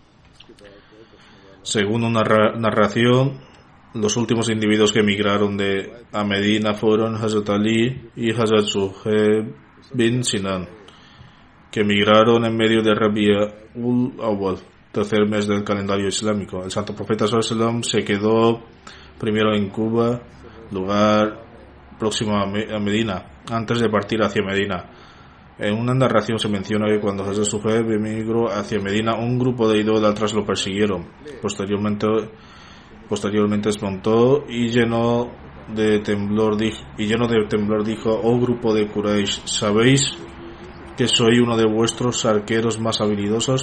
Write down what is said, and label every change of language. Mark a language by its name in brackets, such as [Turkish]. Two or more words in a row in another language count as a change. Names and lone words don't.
[Spanish] Según una narración, los últimos individuos que emigraron a Medina fueron Hazrat Ali y Hazrat Suhaib bin Sinan, que emigraron en medio de Rabi'ul Awwal, tercer mes del calendario islámico. El santo profeta [Arabic] صلى الله عليه وسلم [Spanish] se quedó primero en Cuba, lugar próximo a Medina, antes de partir hacia Medina. En una narración se menciona que cuando Hazrat Suhaib emigró hacia Medina, un grupo de idólatras lo persiguieron. Posteriormente desmontó y lleno de temblor dijo: oh grupo de Quraysh, ¿sabéis que soy uno de vuestros arqueros más habilidosos?